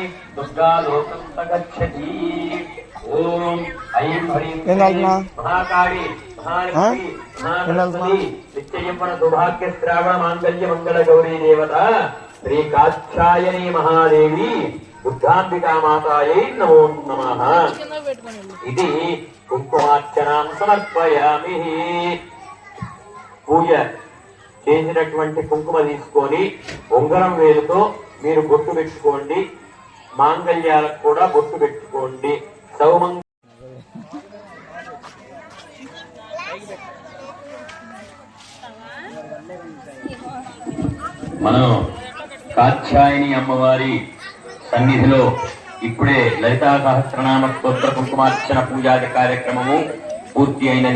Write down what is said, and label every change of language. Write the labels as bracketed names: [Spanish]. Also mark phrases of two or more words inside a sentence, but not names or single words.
[Sanskrit] दुर्गा लोकं गच्छति ओम ऐं ह्रीं महाकाली महालक्ष्मी महागणपति नित्ययं सौभाग्य श्रावण मांगल्य मंगल गौरी देवता श्री कात्यायनी महादेवी बुद्धांबिका मातायै नमो नमः इति కుంకుమార్చనాం సమర్పయామి [Telugu] పూజ చేసినటువంటి కుంకుమ తీసుకొని ఉంగరం వేలుతో మీరు బొట్టు పెట్టుకోండి మాంగళ్యాలకు కూడా బొట్టు పెట్టుకోండి సౌమంగ మనం కాత్యాయని అమ్మవారి సన్నిధిలో ఇప్పుడే లలితా సహస్రనామ స్తోత్ర కుంకుమార్చన పూజాది కార్యక్రమము పూర్తి అయినది.